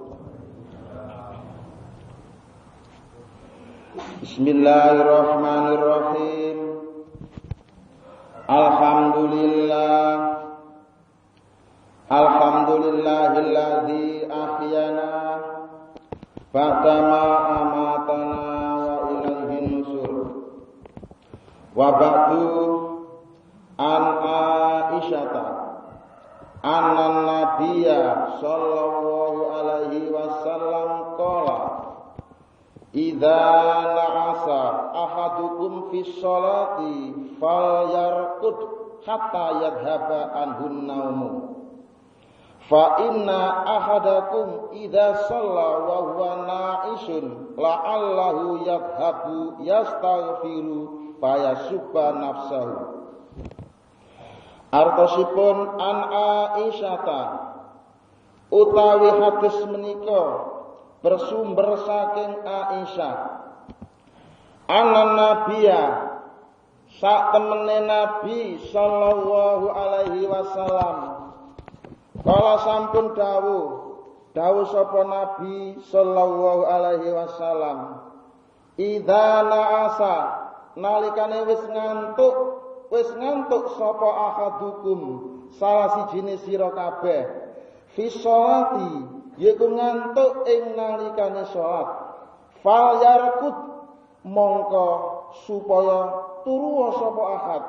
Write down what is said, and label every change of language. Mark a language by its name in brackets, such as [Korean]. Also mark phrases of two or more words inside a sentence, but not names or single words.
[Arabic] بسم الله الرحمن الرحيم. الحمد لله الذي أحيانا بعد ما أماتنا وإليه النشور. وبعد عن عائشة أن النبي صلى الله عليه وسلم قال إذا نعس أحدكم في الصلاة فليرقد حتى يذهب عنه النوم فإن أحدكم إذا صلى وهو ناعس لعله يذهب يستغفر فيسب نفسه. [Javanese] Artosipun [Arabic] عن عائشة [Javanese] utawi hadis menika bersumber saking Aisyah [Arabic] أن النبي [Javanese] sak temene Nabi [Arabic] صلى الله عليه وسلم [Javanese] kala sampun dawuh sapa Nabi [Arabic] صلى الله عليه وسلم إذا نعس [Javanese] nalikane wis ngantuk sapa ahadukum salah sijine sira kabeh [Arabic] في الصلاة [Javanese] yaiku ngantuk ing nalikane salat [Arabic] فليرقد [Javanese] mongko supaya turu sapa ahad